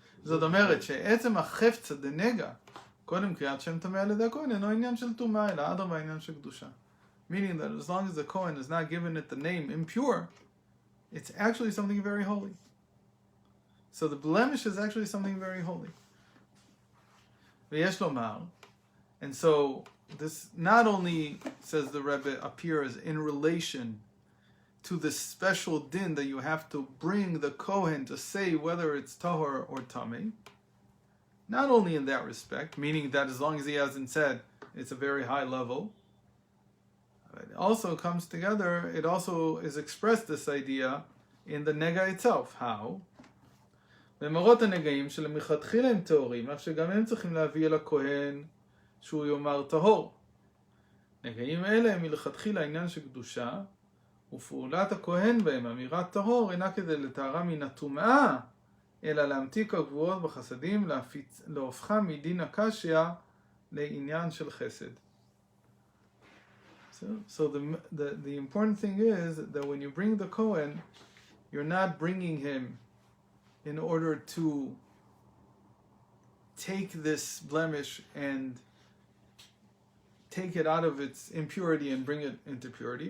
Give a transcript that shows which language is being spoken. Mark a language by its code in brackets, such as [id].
[he] זאת אומרת שעצם החפצה דנגע, קודם קריאת שם טמא על ידי הכהן, אינו עניין של טומאה, אלא אדרבה עניין של קדושה. [en] Meaning that as long as the Kohen is not given it the name impure, it's actually something very holy. So the blemish is actually something very holy. [he] V'yesh lomar. [en] And so this not only, says the Rebbe, appears in relation to the special din that you have to bring the Kohen to say whether it's tahor or tameh. Not only in that respect, meaning that as long as he hasn't said, it's a very high level. It also comes together, it also is expressed, this idea, in the nega itself. How? [he] במראות הנגעים שלמלכתחילה הם טהורים, אך שגם הם צריכים להביא אל הכהן שהוא יאמר טהור. נגעים אלה הם מלכתחילה עניין של קדושה, ופעולת הכהן בהם, אמירת טהור, אינה כדי לטהרה מן הטומאה, אלא להמתיק הגבוהות בחסדים, להופכה מדין הקשיא לעניין של חסד. [en] So the important thing is that when you bring the Kohen, you're not bringing him in order to take this blemish and take it out of its impurity and bring it into purity.